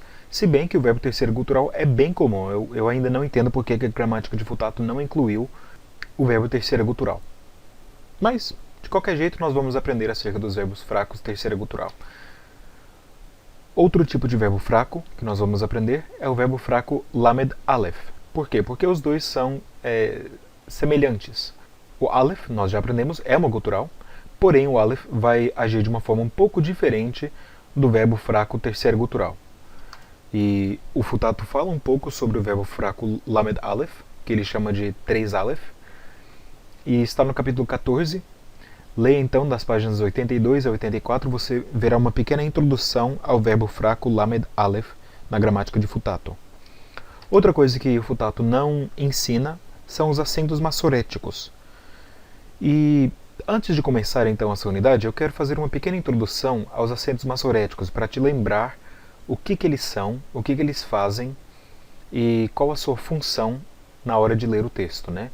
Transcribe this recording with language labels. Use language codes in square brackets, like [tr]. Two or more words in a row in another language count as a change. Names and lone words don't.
[pt] Se bem que o verbo terceiro gutural é bem comum, eu ainda não entendo porque a gramática de Futato não incluiu o verbo terceira gutural. Mas, de qualquer jeito, nós vamos aprender acerca dos verbos fracos terceira gutural. Outro tipo de verbo fraco que nós vamos aprender é o verbo fraco lamed aleph. Por quê? Porque os dois são semelhantes. O aleph, nós já aprendemos, é uma gutural, porém o aleph vai agir de uma forma um pouco diferente do verbo fraco terceira gutural. E o Futato fala um pouco sobre o verbo fraco lamed aleph, que ele chama de 3 aleph, e está no capítulo 14. Leia então das páginas 82 a 84, você verá uma pequena introdução ao verbo fraco lamed aleph na gramática de Futato. Outra coisa que o Futato não ensina são os acentos massoréticos. E antes de começar então essa unidade, eu quero fazer uma pequena introdução aos acentos massoréticos para te lembrar o que eles são, o que eles fazem e qual a sua função na hora de ler o texto, né?